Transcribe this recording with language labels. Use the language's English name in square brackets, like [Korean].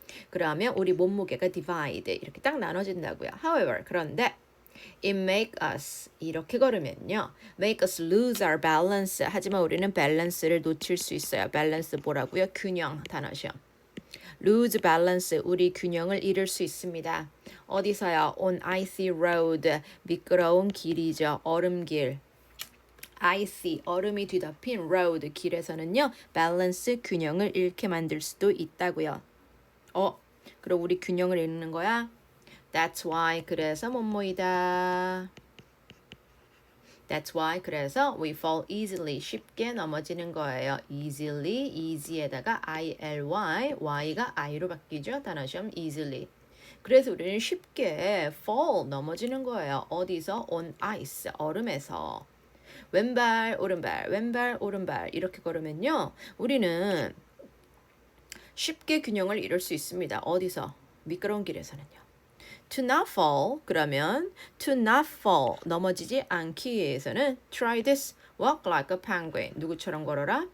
[Korean] 그러면 우리 몸무게가 divide 이렇게 딱 나눠진다고요. [English] However [Korean] 그런데 [English] it make us [Korean] 이렇게 걸으면요 [English] make us lose our balance [Korean] 하지만 우리는 밸런스를 놓칠 수 있어요. 밸런스 뭐라고요? 균형 단어 시험. [English] lose balance [Korean] 우리 균형을 잃을 수 있습니다. 어디서요? [English] on icy road [Korean] 미끄러운 길이죠. 얼음길. [English] icy [Korean] 얼음이 뒤덮인 road 길에서는요 밸런스 균형을 잃게 만들 수도 있다고요. 그럼 우리 균형을 잃는 거야? [English] That's why [Korean] 그래서 뭐뭐이다. [English] That's why [Korean] 그래서 [English] we fall easily [Korean] 쉽게 넘어지는 거예요. easily easy에다가 ily y가 i로 바뀌죠. 단어 시험 easily. 그래서 우리는 쉽게 fall 넘어지는 거예요. 어디서? [English] on ice [Korean] 얼음에서. 왼발 오른발 왼발 오른발 이렇게 걸으면요. 우리는 쉽게 균형을 잃을 수 있습니다. 어디서? 미끄러운 길에서는요. [English] To not fall [Korean] 그러면 to not fall 넘어지지 않기 위해서는 [English] try this walk like a penguin [Korean] 누구처럼 걸어라?